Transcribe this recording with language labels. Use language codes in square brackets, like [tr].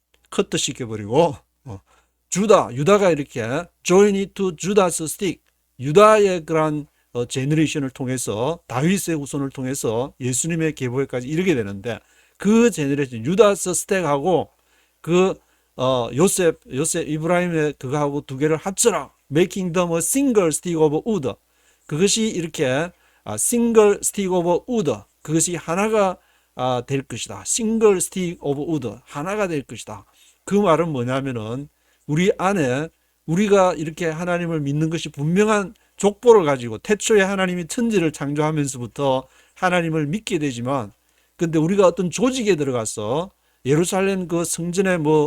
[ko] 커트 시켜버리고 유다가 이렇게 [en] join it to Judas stick, [ko] 유다의 그런 제너레이션을 통해서, 다윗의 후손을 통해서 예수님의 계보에까지 이르게 되는데, 그 제너레이션 유다스 스택하고 그 요셉 이브라임의 그거하고 두 개를 합쳐라. [en] making them a single stick of wood. [ko] 그것이 이렇게 [en] single stick of wood, [ko] 그것이 하나가 될 것이다. [en] single stick of wood, [ko] 하나가 될 것이다. 그 말은 뭐냐면은 우리 안에 우리가 이렇게 하나님을 믿는 것이 분명한 족보를 가지고, 태초에 하나님이 천지를 창조하면서부터 하나님을 믿게 되지만, 근데 우리가 어떤 조직에 들어가서 예루살렘 그 성전의